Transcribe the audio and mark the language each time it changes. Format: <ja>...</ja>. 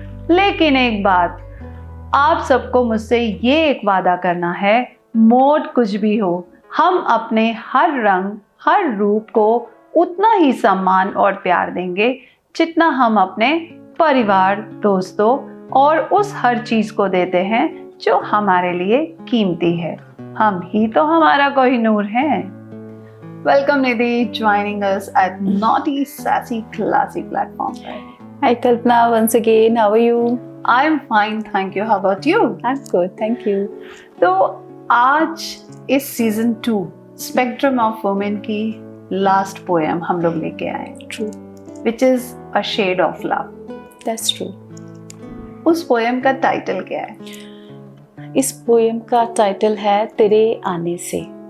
<hi>लेकिन एक बात, आप सबको मुझसे ये एक वादा करना है, मोड कुछ भी हो, हम अपने हर रंग, हर रूप को उतना ही सम्मान और प्यार देंगे जितना हम अपने परिवार, दोस्तों और उस हर चीज को देते हैं जो हमारे लिए कीमती है। हम ही तो हमारा कोहिनूर है।</hi> <en>Welcome Nidhi, joining us at Naughty Sassy Classy platform. Hi Kalpana, once again, how are you? I'm fine, thank you. How about you? I'm good, thank you.</en> <hi>तो आज इस सीजन 2 स्पेक्ट्रम ऑफ वुमेन की last poem हम लोग लेके आए।</hi> <en>True. Which is a shade of love. That's true.</en> <hi>उस poem का टाइटल क्या है? इस पोएम का टाइटल है तेरे आने से।</hi>